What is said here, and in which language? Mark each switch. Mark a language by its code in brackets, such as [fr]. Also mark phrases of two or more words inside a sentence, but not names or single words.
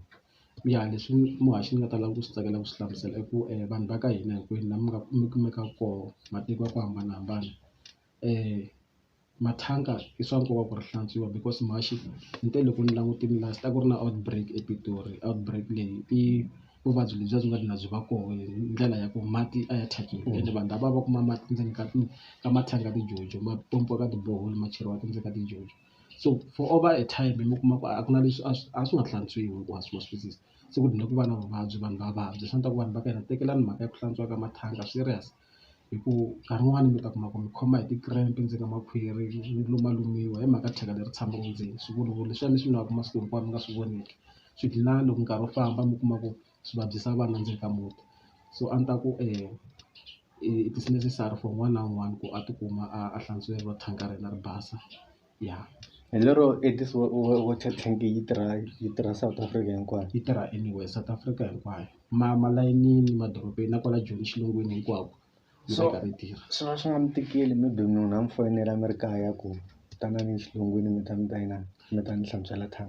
[ts] Ya leswi Muhaxi ni nga ta lava ku swi tsakela ku swi hlamusela i ku vanhu va ka hina hinkwenu laha mi kumekaka kona matiko ya ku hambanahambana mathanga i swa nkoka ku ri hlantswiwa because Muhaxi ni te loko ni langutile last a ku ri na outbreak ePitori. Outbreak leyi i vuvabyi lebyiya byi nga dlina byi va koho hi ndlela ya ku mati a ya thyakile ende vanhu lava va kuma mati ndzeni ka mathanga ya tijojo ma pompiwa ka ti-borehole ma cheriwa endzeni ka tijojo. So for over a time mi kuma ku a ku na leswi a swi nga hlantswiwi hinkwaswo ma swi twisisa, se ku dlina ku va na vuvabyi vanhu va vabya. Swi endla ku vanhu va ka hina tekelani mhaka ya ku hlantswiwa ka mathanga serious hi ku nkarhi wun'wani mi ta kuma ku mi khoma hi ti-cramp endzeni ka makhwiri mi lumalumiwa hi mhaka thyaka leri tshamaka ndzeni. Swivuluvulu leswiya mi swi nwaka masiku hinkwawo mi nga swi voneki swi dlina loko nkarhi wo famba mi kuma ku swi vabyisa vana ndzeni ka muti. So a ni ta ku [en] it is necessary for [ts] un'wana na un'wana ku a tikuma a hlantsweriwa thanka ra yena ri basa ya. Hi lero Edis water tank yi tirha South Africa hinkwayo? Yi tirha anywhere South Africa hinkwayo malayinini madorobeni na kwala Joni xilungwini hinkwako yi So- va yi karhi yi tirha. swi va swi nga mi tikeli maybe munhu a mi foyinela mi ri kaya ku tanani xilungwini mi ta mi ta ni hlantswela thanga.